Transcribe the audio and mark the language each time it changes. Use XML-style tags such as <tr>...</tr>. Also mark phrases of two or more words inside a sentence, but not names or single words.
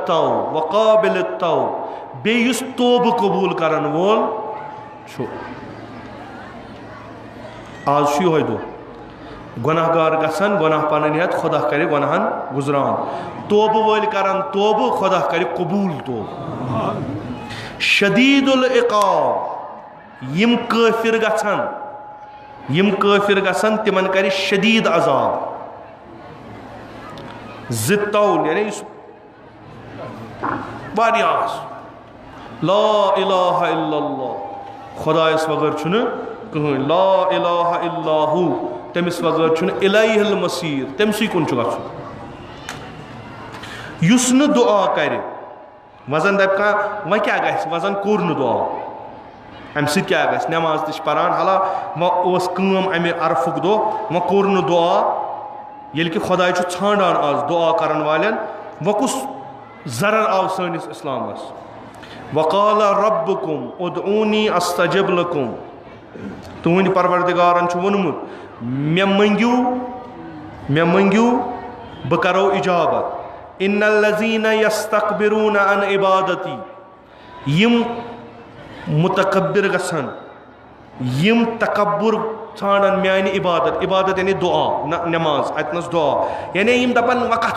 <ks>التوب بیٚیہِ یُس توبہٕ قبوٗل کرن وول چھُ آز چھُ یِہوے دۄہ گۄناہ گار گژھن گۄناہ پنٕنۍ ہٮ۪تھ خۄدا کرِ گۄناہن گُزران توبہٕ وٲلۍ کرن توبہٕ خۄدا کرِ قبوٗل توبہٕ</ks> <ar>شدیٖد العقاب</ar> <ks>یِم کٲفِر گژھن تِمن کرِ شدیٖد عذاب ذِ طول یعنی یُس واریاہ</ks> <ar>لا الہ الا اللہ</ar> <ks>خۄدایس بغٲر چھُنہٕ کٕہٕنۍ</ks> <ar>لا الہ الا ہو</ar> <ks>تٔمِس بغٲر چھُنہٕ</ks> <ar>الیہ المصیٖر</ar> <ks>تٔمسٕے کُن چھُ گژھُن یُس نہٕ دُعا کَرِ وَزن دَپہِ کانٛہہ وۄنۍ کیٛاہ گژھِ وَزن کوٚر نہٕ دُعا اَمہِ سۭتۍ کیٛاہ گژھِ نٮ۪ماز تہِ چھِ پَران حالا وۄنۍ ٲس کٲم اَمہِ عرفُک دۄہ وۄنۍ کوٚر نہٕ دُعا ییٚلہِ کہِ خۄداے چھُ ژھانٛڈان آز دُعا کَرن والٮ۪ن وۄنۍ کُس ضرر آو سٲنِس اِسلامَس</ks> <ar>وَقالَ رَبُّکُم اُدعوٗنی اَستَجِب لَکُم</ar> <ks>تُہٕنٛدِ پَروَردِگارَن چھُ ووٚنمُت مےٚ مٔنٛگِو بہٕ کَرو اِجابت</ks> <ar>اِنَّ الَّذیٖنَ یَسْتَکبِروٗنَ عَن عِبادتی</ar> <ks>یِم مُتکبِر گژھن یِم تکبُر ژھانڈن میانہِ عبادت یعنی دُعا نہ نٮ۪ماز اَتنَس دُعا یعنی یِم دَپن وۄنۍ کَتھ</ks>